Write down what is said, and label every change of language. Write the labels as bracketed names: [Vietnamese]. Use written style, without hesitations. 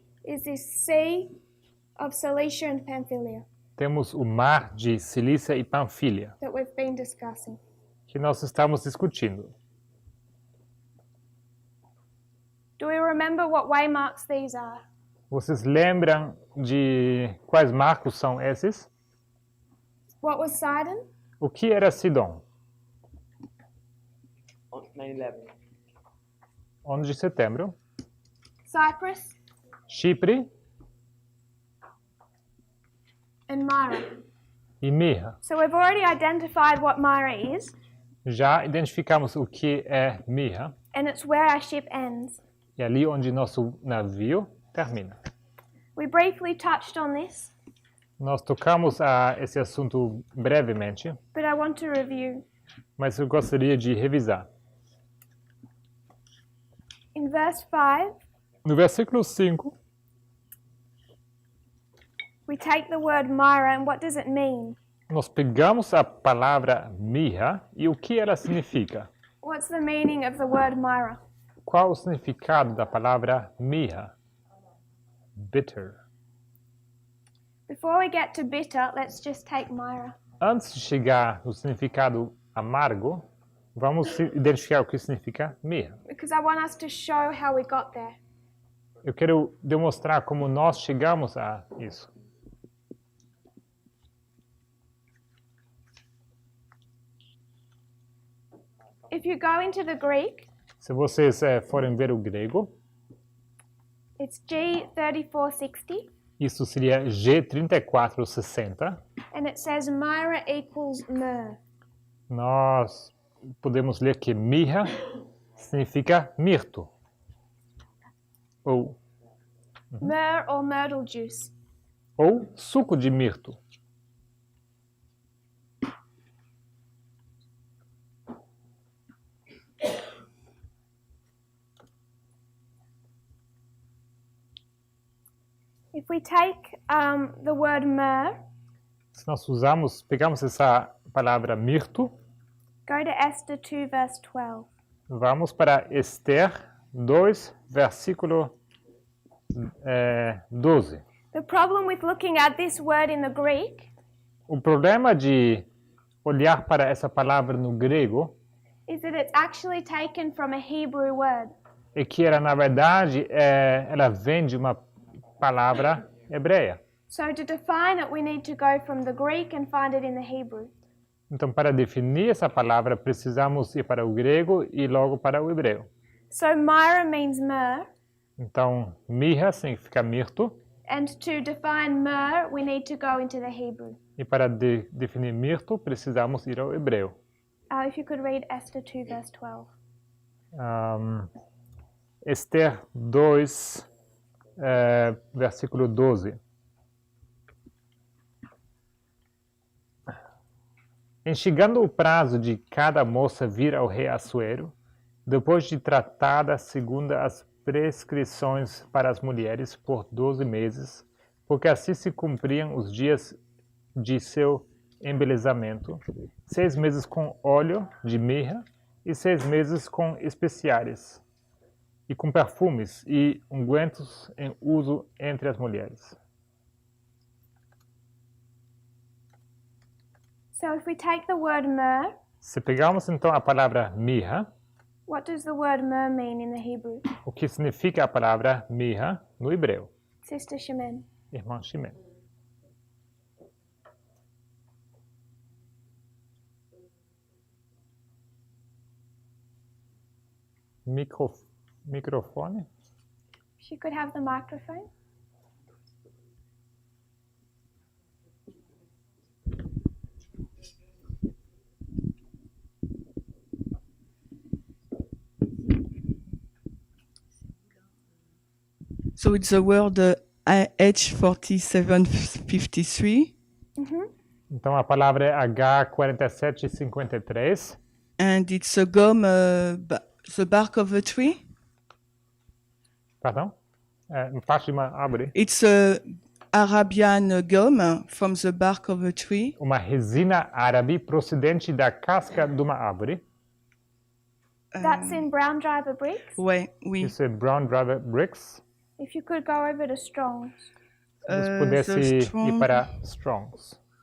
[English] is this Sea of Cilicia and Pamphylia [Portuguese] temos o mar de Cilícia e Panfilha, [English] that we've been discussing. [Portuguese] que nós estamos discutindo. [English] Do we remember what waymarks these are? [Portuguese] Vocês lembram de quais marcos são esses? [English] What was Sidon? [Portuguese] O que era Sidom? [English] 9/11. [Portuguese] 11 de setembro. [English] Cyprus [Portuguese] Chipre [English] and Myra. [Portuguese] e Mirra. [English] So we've already identified what Myra is, [Portuguese] Já identificamos o que é Mirra, [English] and it's where our ship ends. [Portuguese] e ali onde nosso navio termina. [English] We briefly touched on this, [Portuguese] Nós tocamos a esse assunto brevemente, [English] but I want to review. [Portuguese] mas eu gostaria de revisar. [English] In verse 5, [Portuguese] No versículo 5, [English] we take the word Myra, and what does it mean? [Portuguese] nós pegamos a palavra Mirra e o que ela significa. [English] What's the meaning of the word Myra? [Portuguese] Qual o significado da palavra Mirra? [English] Bitter. Before we get to bitter, let's just take Myra. [Portuguese] Antes de chegar no significado amargo, vamos identificar o que significa mirra. [English] Because I want us to show how we got there. [Portuguese] Eu quero demonstrar como nós chegamos a isso. [English] If you go into the Greek, [Portuguese] Se vocês forem ver o grego, [English] it's G3460, [Portuguese] isso seria G3460. [English] and it says Myra equals myrrh. [Portuguese] Nós podemos ler que mirra significa mirto. [English] Myrrh or myrtle juice. [Portuguese] Ou suco de mirto. [English] If we take the word myrrh, [Portuguese] Se nós pegamos essa palavra mirto, [English] go to Esther 2, verse 12. [Portuguese] vamos para Esther 2, versículo 12. [English] The problem with looking at this word in the Greek [Portuguese] O problema de olhar para essa palavra no grego [English] is that it's actually taken from a Hebrew word. [Portuguese] é que ela, na verdade, ela vem de uma palavra hebreia. [English] So to define it, we need to go from the Greek and find it in the Hebrew. [Portuguese] Então, para definir essa palavra, precisamos ir para o grego e logo para o hebreu. [English] So myra means myrrh, [Portuguese] Então, mirra significa mirto. [English] and to define myrrh, we need to go into the Hebrew. [Portuguese] E para definir mirto, precisamos ir ao hebreu. [English] If you could read Esther 2, verse 12. [Portuguese] Esther 2, versículo 12. Em chegando o prazo de cada moça vir ao rei Assuero, depois de tratada segundo as prescrições para as mulheres por 12 meses, porque assim se cumpriam os dias de seu embelezamento, 6 meses com óleo de mirra e 6 meses com especiares, e com perfumes e ungüentos em uso entre as mulheres. [English] So if we take the word myrrh, [Portuguese] Se pegarmos então a palavra mirra, [English] what does the word myrrh mean in the Hebrew? [Portuguese] o que significa a palavra mirra no hebreu? [English] Sister Shemen. [Portuguese] Irmã Shimei. Microfone? [English] She could have the microphone. So it's the word H4753, [Portuguese] Então a palavra é H4753. [English] and it's a gum, the bark of a tree. [Portuguese] Pardon? Parte de uma árvore. [English] It's a Arabian gum from the bark of a tree. [Portuguese] Uma resina árabe procedente da casca de uma árvore. [English] That's in brown driver bricks. [French] Ouais, oui. [Portuguese] Isso é brown driver bricks. [English] If you could go over to Strong's. [Portuguese] Se você pudesse ir para Strong's.